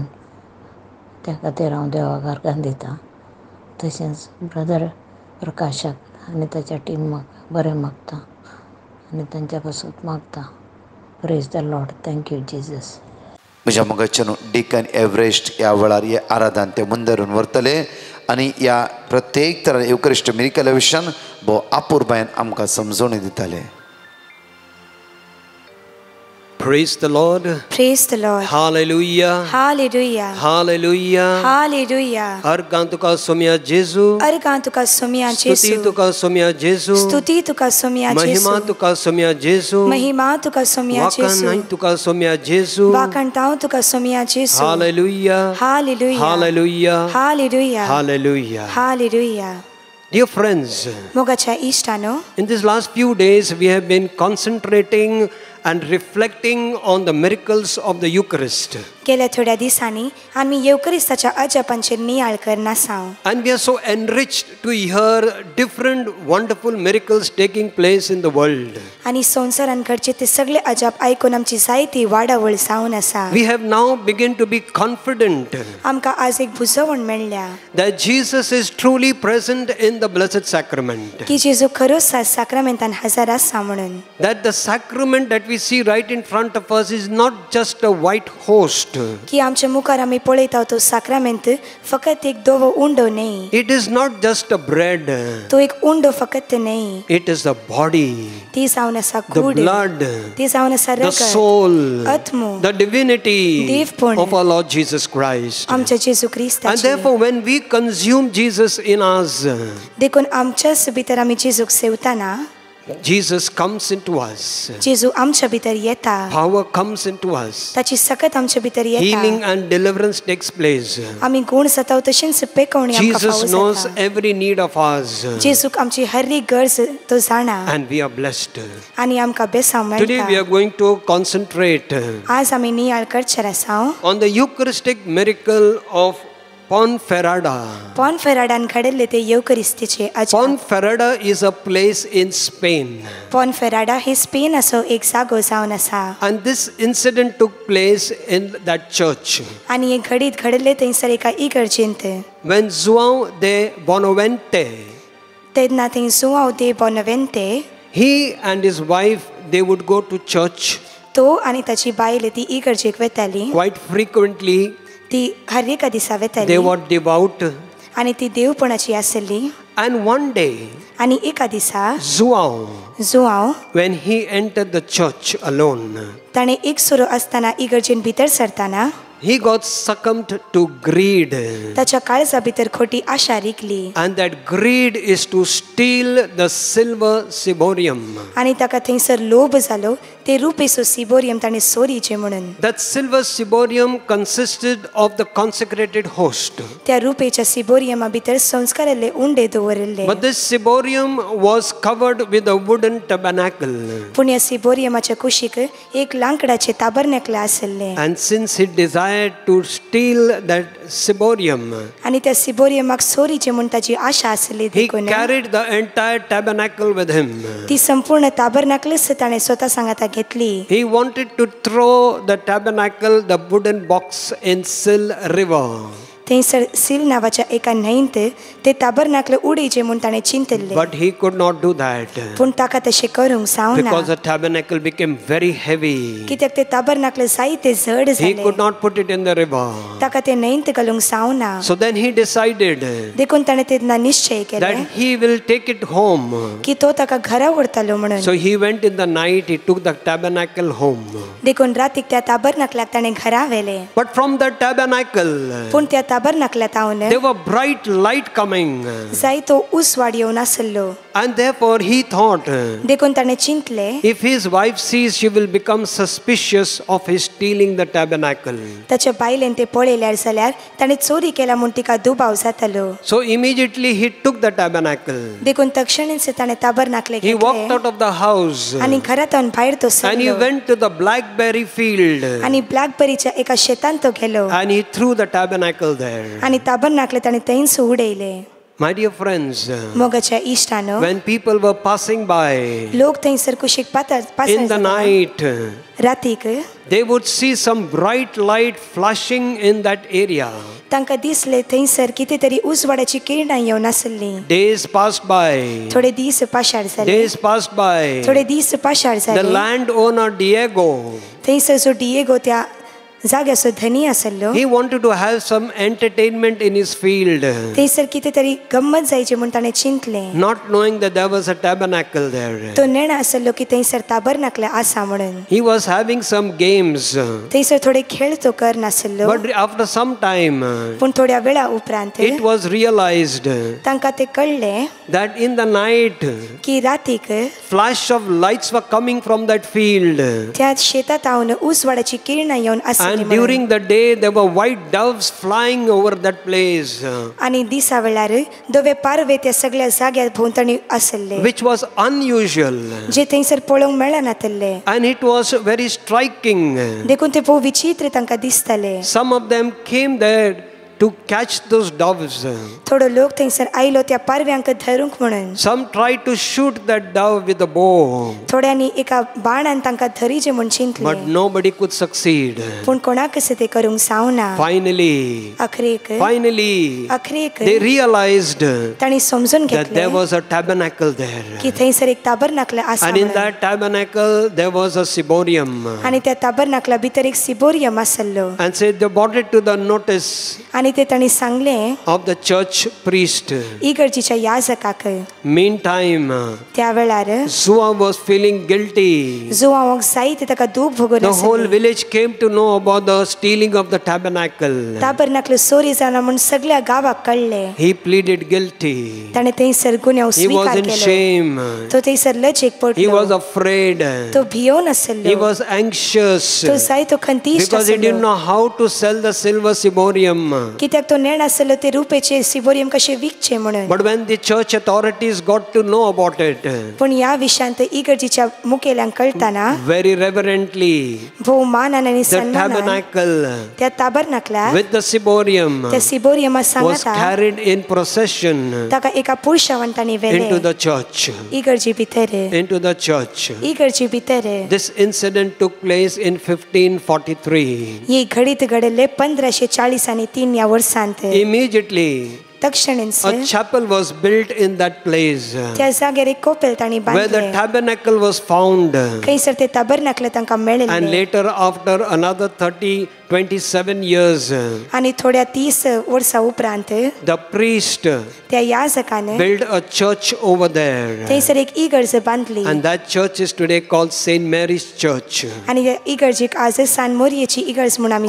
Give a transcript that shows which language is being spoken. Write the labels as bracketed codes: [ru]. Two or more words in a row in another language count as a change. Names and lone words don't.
[kok] त्या खातीर हांव देवाक अर्घां दितां. तशेंच ब्रदर प्रकाशाक आनी ताच्या टिमाक बरें मागतां आनी तांच्या पासून मागतां. [en] Praise the Lord. Thank you Jesus. [kok] म्हज्या मोगाचें डिकन एव्हरेस्ट ह्या वेळार हे आराधन ते मुंदरून व्हरतले आनी ह्या प्रत्येक तरान [en] Eucharist miracle [kok] विशयान भोव आपुरबायेन आमकां समजोवणी दिताले. [en] Praise the Lord. Praise the Lord. Hallelujah. Hallelujah. Hallelujah. Hallelujah. [kok] अर्गां तुका सोम्या जेजू. अर्गां तुका सोम्या जेजू. स्तुती तुका सोम्या जेजू. स्तुती तुका सोम्या जेजू. महिमा तुका सोम्या जेजू. महिमा तुका सोम्या जेजू. वाकण तुका सोम्या जेजू. वाकणताव तुका सोम्या जेजू. [en] Hallelujah. Hallelujah. Hallelujah. Hallelujah. Hallelujah. Hallelujah. Dear friends, [kok] मोगाच्या इश्टानो, [en] in these last few days we have been concentrating and reflecting on the miracles of the Eucharist. [kok] गेल्या थोड्या दिसांनी आम्ही येवकरिस्ताच्या अजपांचेर नियाळ करना आसां. [en] And we are so enriched to hear different wonderful miracles taking place in the world. [kok] आणि संसारान घडचे ते सगळे अजब आयकून आमची जायती वाडावळ जावन आसा. [en] We have now begun to be confident [kok] आमकां आज एक बुजवण मेळ्ळ्या [en] that Jesus is truly present in the Blessed Sacrament. [kok] की जेजू खरोच साक्रामेंतान हजर आसा म्हणून. [en] That the sacrament that we see right in front of us is not just a white host. [kok] की आमच्या मुखार आमी पळयता तो साक्रामेंत फकत एक धवो उंडो न्ही. [en] It is not just a bread. [kok] तो एक उंडो फकत न्ही. [en] It is the body, [kok] ती जावन आसा [en] the [kok] कूड, [en] blood, [kok] ती जावन आसा [en] the [kok] रगत, [en] soul, [kok] आत्मो, [en] the divinity [kok] देवपण [en] of our Lord Jesus Christ. [kok] आमच्या जेजू [en] And [kok] क्रिस्ताची. [en] therefore when we consume Jesus in us, [kok] देखून आमच्याच भितर आमी जेजूक सेवताना [en] Jesus comes into us. [kok] जेजू आमच्या भितर येता. [en] Power comes into us. [kok] ताची सकत आमच्या भितर येता. [en] Healing and deliverance takes place. [kok] आमी गुण जाता तशेंच पेकवणी आमकां [en] Jesus [kok] फावो [en] knows [kok] जाता. [en] every need of ours. [kok] जेजूक आमची हर एक गरज तो जाणा [en] And we are blessed. [kok] आनी आमकां बेसांव [en] Today we [kok] मेळटा. [en] are going to concentrate [kok] आज आमी नियाळ करचेर आसा [en] on the Eucharistic miracle of Ponferrada. [kok] पॉनफेराडान घडले ते येवकरिस्तीचे अजब. [en] Ponferrada is a place in Spain. [kok] पॉनफेराडा हे स्पेन असो एक जागो जावन आसा. [en] And this incident took place in that church. [kok] आनी हे घडीत घडले थंयसर एका इगर्जेंत. [en] When João de Bonavente, [kok] तेन्ना थंय जुआंव दे बोनवेंते [en] he and his wife, they would go to church. [kok] तो आणि ताची बायल ती इगर्जेक वेताली. [en] Quite frequently [kok] ती हर एका दिसा वेताली. [en] they were devout. [kok] आणि ती देवपणाची आसली. [en] And one day [kok] आणि एका दिसा [en] Joao, when he entered the church alone, [kok] ताणे एकसुरो असताना इगर्जेन भितर सरताना [en] he got succumbed to greed. [kok] ताच्या काळजा भितर खोटी आशा रिकली. [en] And that greed is to steal the silver ciborium. [kok] आणि ताका थंयसर लोभ जालो ते रुपेसो सिबोरियम ताणे सोरीचे म्हणून. [en] That silver ciborium consisted of the consecrated host. [kok] त्या रुपेच्या सिबोरियमा भितर संस्काराले उंडे दवरले. [en] But this ciborium was covered with a wooden tabernacle. [kok] पूण या सिबोरियमाच्या कुशीक एक लांकडाचे ताबरनाकल आसले. [en] And since he desired to steal that ciborium, [kok] आणि त्या सिबोरियमाक सोरीचे म्हूण ताची आशा आसली [en] he [kok] देखून [en] carried the entire tabernacle with him. [kok] ती संपूर्ण ताबरनाकलच ताणे स्वतः सांगाता घेतली. [en] He wanted to throw the tabernacle, the wooden box, in Sil River. [kok] थंयसर सील नावाच्या एका न्हंयेंत ते ताबरनाकल उडयचे म्हूण ताणे चिंतले. [en] But he could not do that [kok] पूण ताका तशें करूंक जावना. [en] because the tabernacle became very heavy. [kok] कित्याक ते ताबरनाकल जायते जड [en] He [kok] जाले. [en] could not put it in the river. [kok] ताका ते न्हंयेंत घालूंक जावना. [en] So then he decided [kok] देखून ताणे तेन्ना निश्चय केले [en] that he will take it home. [kok] की तो ताका घरा व्हरतलो म्हणून. [en] So he went in the night, he took the tabernacle home. [kok] देखून रातीक त्या ताबरनाकलाक ताणे घरा व्हेले. [en] But from the tabernacle, [kok] पूण त्या ताबरनाकलात तावन [en] there were bright light coming. [kok] जायतो उसवाड येवन आसलो. [en] And therefore he thought, [kok] देखून ताणे चिंतले [en] if his wife sees, she will become suspicious of his stealing the tabernacle. [kok] ताच्या बायलेन ते पळयल्यार जाल्यार ताणे चोरी केला म्हूण तिका दुबाव जातलो. [en] So immediately he took the tabernacle. [kok] देखून तक्षणीच ताणे ताबरनाकले [en] He walked [kok] घेतले [en] out of the house [kok] आणि घरातून भायर तो [en] and he [kok] सरलो. [en] went to the blackberry field [kok] आणि ब्लॅकबेरीच्या एका शेतान तो गेलो [en] and he threw the tabernacle there. [kok] आणि ताबरनाकले ताणे थंयच उडयले. [en] My dear friends, [kok] मोगाच्या इश्टानो, [en] when people were passing by [kok] लोक थंयसर कुशीक [en] in the night, [kok] रातीक [en] they would see some bright light flashing in that area. [kok] तांकां दिसले थंयसर कितें तरी उजवाडाची किरणां येवन आसली. [en] Days passed by. [kok] थोडे दीस पाशार जाले. [en] Days passed by. [kok] थोडे दीस पाशार [en] The [kok] जाले. [en] landowner Diego, [kok] थंयसर जो डिएगो त्या जाग्याचो धनी आसलो, [en] he wanted to have some entertainment in his field, [kok] थंयसर कितें तरी गंमत जायचे म्हूण ताणें चिंतले. [en] not knowing that there was a tabernacle there. [kok] तो नेणा आसलो की थंयसर ताबरनाकले आसा म्हणून. [en] He was having some games, [kok] थंयसर थोडे खेळ तो करनासलो. [en] but after some time [kok] पूण थोड्या वेळा उपरांत [en] it was realized [kok] तांकां ते कळले [en] that in the night [kok] की रातीक [en] flash of lights were coming from that field, [kok] त्या शेतात हांवन उजवाडाची किरणां येवन आसली [en] and [kok] म्हणून. [en] during the day there were white doves flying over that place, [kok] आणि दिसा वेळार दोवे पारवे त्या सगळ्या जाग्यार भोंवतणी आसले, [en] which was unusual, [kok] जे थंयसर पळोवंक मेळनातले. [en] and it was very striking. [kok] देखून ते भोव विचित्र तांकां दिसताले. [en] Some of them came there to catch those doves. [kok] थोडो लोक थंयसर आयलो त्या पारव्यांक धरूंक म्हणून. [en] Some tried to shoot that dove with a bow, [kok] थोड्यांनी एका बाणान तांकां धरीचे म्हूण चिंतले, [en] but nobody could succeed. [kok] पूण कोणाकच ते करूंक जावना. [en] Finally, [kok] अखरेक [en] they realized [kok] तांणी समजून [en] that [kok] घेतले [en] there was a tabernacle there, [kok] की थंयसर एक ताबरनाकल आसा [en] and in [kok] म्हणून. [en] that tabernacle there was a ciborium, [kok] आणि त्या ताबरनाकला भितर एक सिबोरियम आसलो. [en] and said they brought it to the notice [kok] आणि ते तांणी सांगले [en] of the church priest. [kok] इगर्जीच्या याजकाक. [en] Meantime, [kok] त्या वेळार [en] Zua was feeling guilty. [kok] जुआवाक जायते ताका दूख भोगून [en] The whole [kok] आसले. [en] village came to know about the stealing of the tabernacle. [kok] ताबरनाकल चोरी जाना म्हूण सगळ्या गावाक कळले. [en] He pleaded guilty. [kok] ताणे थंयसर गुन्यांव [en] He was [kok] स्वीकार [en] in [kok] केलो. [en] shame. [kok] तो थंयसर लजेक [en] He [kok] पडलो. [en] was afraid. [kok] तो भियोन [en] He [kok] आसलो. [en] was anxious [kok] तो जायतो खंतीश्ट [en] because he didn't [kok] आसलो. [en] know how to sell the silver ciborium. [kok] कित्याक तो नेण आसलो ते रुपेचे सिबोरियम कशे विकचे म्हणून. [en] But when the church authorities got to know about it, [kok] पण या विशयांत इगर्जीच्या मुखेल्यांक कळताना [en] very reverently, [kok] भोव मानान आनी [en] the [kok] सन्मानान [en] tabernacle [kok] त्या ताबरनाकला [en] with the ciborium [kok] त्या सिबोरियमा [en] was [kok] सांगता [en] carried in procession [kok] ताका एका पुरुषावन तांणी [en] into [kok] वेले [en] the church. [kok] इगर्जी भितर. [en] Into the church. [kok] इगर्जी भितर [en] This incident took place in 1543. [kok] ही घडीत घडले 1540 या वर्सांत. [en] Immediately, [kok] तक्षणींच [en] a chapel was built in that place [kok] त्या जाग्यार एक कोपेल तांणी [en] where the [kok] बांदलें [en] tabernacle was found. [kok] खंयसर ते ताबरनाकल तांकां [en] And [kok] मेळिल्लें [en] later, after another 27 years, [kok] आनी थोड्या 30 वर्सां उपरांत [en] the priest [kok] त्या याजकान [en] built a church over there. [kok] थंयसर एक इगर्ज बांदली [en] And that church is today called St. Mary's Church [kok] आनी त्या इगर्जेक आज सान मोरयेची इगर्ज म्हूण आमी